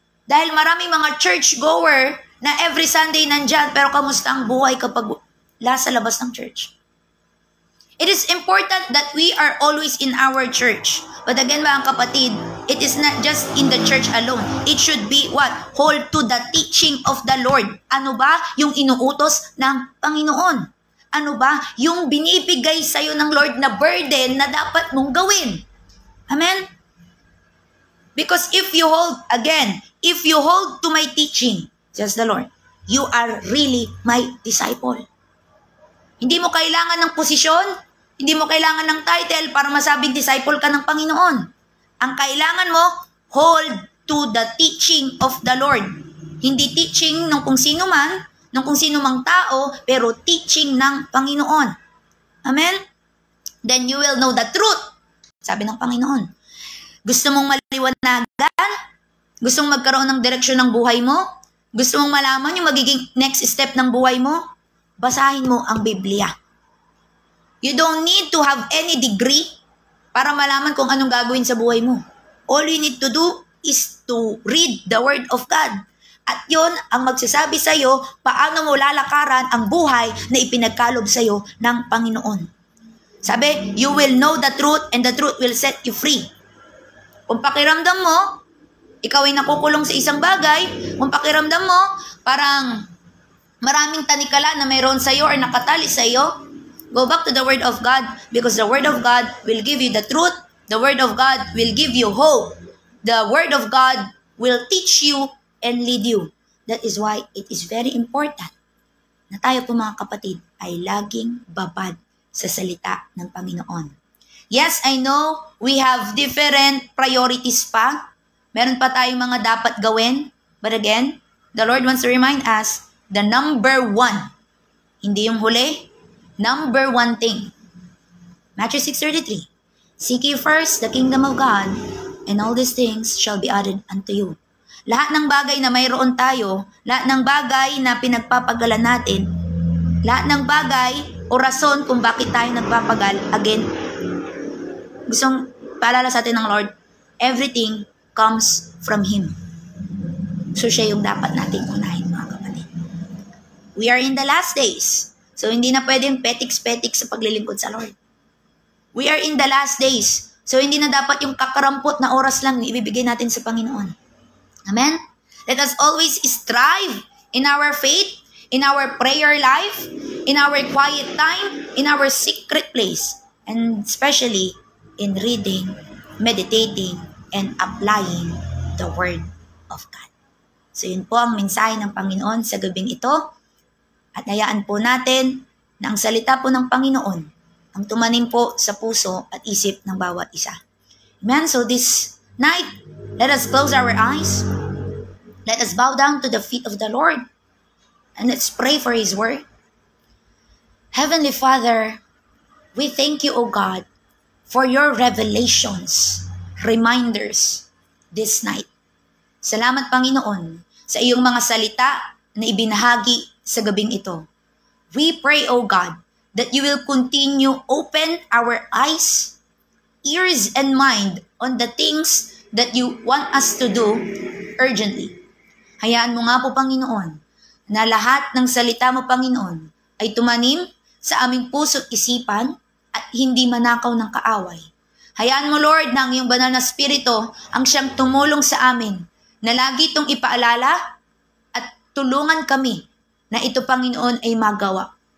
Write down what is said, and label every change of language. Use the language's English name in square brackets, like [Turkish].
[Filipino] Dahil maraming mga church-goer na [English] every Sunday [Filipino] nandyan, pero kamusta ang buhay kapag sa labas ng church? [English] It is important that we are always in our church. But again, [Filipino] mga kapatid, [English] it is not just in the church alone. It should be what? Hold to the teaching of the Lord. [Filipino] Ano ba? Yung inuutos ng Panginoon. Ano ba? Yung binibigay sa'yo ng Lord na burden na dapat mong gawin. [English] Amen? Because if you hold to my teaching, says the Lord, you are really my disciple. [Filipino] Hindi mo kailangan ng posisyon, hindi mo kailangan ng title para masabing disciple ka ng Panginoon. Ang kailangan mo, [English] hold to the teaching of the Lord. [Filipino] Hindi teaching ng kung sino man, ng kung sino mang tao, pero teaching ng Panginoon. Amen? [English] Then you will know the truth. [Filipino] Sabi ng Panginoon. Gusto mong maliwanagan? Gusto mong magkaroon ng direksyon ng buhay mo? Gusto mong malaman yung magiging next step ng buhay mo? Basahin mo ang Biblia. [English] You don't need to have any degree [Filipino] para malaman kung anong gagawin sa buhay mo. [English] All you need to do is to read the Word of God. [Filipino] At yon ang magsasabi sa iyo paano mo lalakaran ang buhay na ipinagkalob sa iyo ng Panginoon. [English] Sabi, you will know the truth and the truth will set you free. [Filipino] Kung pakiramdam mo, ikaw ay nakukulong sa isang bagay, kung pakiramdam mo, parang maraming tanikala na mayroon sa iyo or nakatali sa iyo, [English] go back to the Word of God because the Word of God will give you the truth. The Word of God will give you hope. The Word of God will teach you and lead you. That is why it is very important [Filipino] na tayo po mga kapatid ay laging babad sa salita ng Panginoon. [English] Yes, I know we have different priorities pa. [Filipino] Meron pa tayong mga dapat gawin. [English] But again, the Lord wants to remind us the number one. [Filipino] Hindi yung huli. [English] Number one thing. Matthew 6:33. Seek ye first the kingdom of God, and all these things shall be added unto you. [Filipino] Lahat ng bagay na mayroon tayo, lahat ng bagay na pinagpapagalan natin, lahat ng bagay o rason kung bakit tayo nagpapagal, again, gustong paalala sa atin ng Lord, [English] everything comes from Him. [Filipino] So siya yung dapat natin unahin, mga kapatid. [English] We are in the last days. [Filipino] So, hindi na pwedeng petiks-petiks sa paglilingkod sa Lord. [English] We are in the last days. [Filipino] So, hindi na dapat yung kakarampot na oras lang na ibibigay natin sa Panginoon. Amen? [English] Let us always strive in our faith, in our prayer life, in our quiet time, in our secret place, and especially in reading, meditating, and applying the Word of God. [Filipino] So, yun po ang mensahe ng Panginoon sa gabing ito. At hayaan po natin na ang salita po ng Panginoon ang tumanim po sa puso at isip ng bawat isa. [English] Amen? So this night, let us close our eyes. Let us bow down to the feet of the Lord. And let's pray for His word. Heavenly Father, we thank you, O God, for your revelations, reminders this night. [Filipino] Salamat, Panginoon, sa iyong mga salita na ibinahagi sa gabing ito. [English] We pray, O God, that you will continue open our eyes, ears, and mind on the things that you want us to do urgently. [Filipino] Hayaan mo nga po, Panginoon, na lahat ng salita mo, Panginoon, ay tumanim sa aming puso't isipan at hindi manakaw ng kaaway. Hayaan mo, Lord, na ang iyong banal na spirito ang siyang tumulong sa amin na lagi itong ipaalala at tulungan kami na ito, Panginoon, ay magawa.